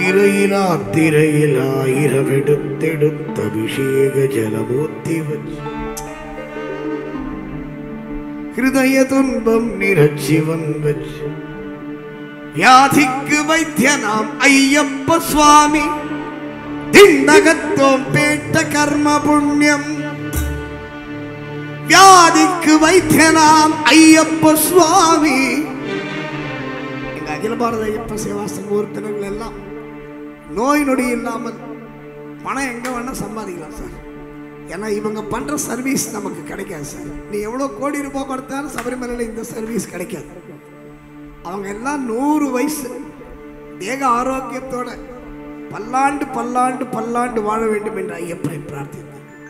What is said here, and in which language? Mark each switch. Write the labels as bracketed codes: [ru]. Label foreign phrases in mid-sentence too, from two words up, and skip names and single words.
[ml] തിരയിലായിരമെടുത്തെടുത്ത് അഭിഷേക ജലമൂർത്തി വച്ചു ഹൃദയ തുன்பം നിറച്ചിവൻ വച്ചു വ്യാധിക്ക് വൈദ്യനാം അയ്യപ്പ സ്വാമി ദിണ്ടകത്തോം പേട്ട കർമ്മ പുണ്യം. വ്യാധിക്ക് വൈദ്യനാം അയ്യപ്പ സ്വാമി. [ta] எங்க அகில பாரத ஐயப்ப சேவா சங்க உறுப்பினர்கள் எல்லாம் நோய் நொடி இல்லாமல் பணம் எங்க வேணா சம்பாதிக்கலாம் சார். ஏன்னா இவங்க பண்ற சர்வீஸ் நமக்கு கிடைக்காது சார். நீ எவ்வளவு கோடி ரூபாய் கொடுத்தாலும் சபரிமலையில் இந்த சர்வீஸ் கிடைக்காது. அவங்க எல்லாம் 100 வயசு தேக ஆரோக்கியத்தோட பல்லாண்டு பல்லாண்டு பல்லாண்டு வாழ வேண்டும் என்று ஐயப்பனை பிரார்த்தித்தார்.